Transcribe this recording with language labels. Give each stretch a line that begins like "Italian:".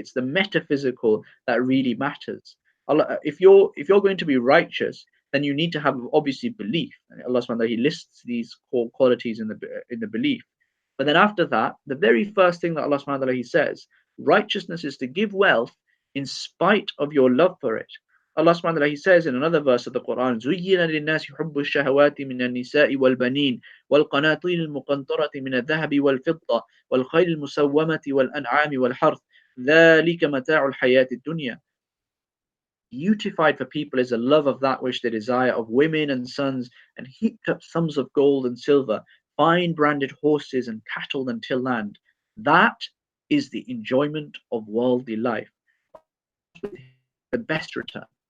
English: It's the metaphysical that really matters. If you're going to be righteous, then you need to have obviously belief. And Allah subhanahu wa ta'ala, he lists these core qualities in the belief. But then after that, the very first thing that Allah subhanahu wa ta'ala, he says, righteousness is to give wealth in spite of your love for it. Allah subhanahu wa ta'ala, he says in another verse of the Quran,
Arabic: زُيِّنَ لِلنَّاسِ حُبُّ الشَّهَوَاتِ مِنَ النِّسَاءِ وَالْبَنِينَ وَالْقَنَاطِيرِ الْمُقَنطَرَةِ مِنَ الذَّهَبِ وَالْفِضَّةِ وَالْخَيْلِ الْمُسَوَّمَةِ وَالْأَنْعَامِ وَالْحَرْثِ ذَلِكَ مَتَاعُ الْحَيَاةِ الدُّنْيَا.
English: Beautified for people is the love of that which they desire, of women and sons, and heaped up sums of gold and silver, fine branded horses and cattle until land. That is the enjoyment of worldly life, the best return.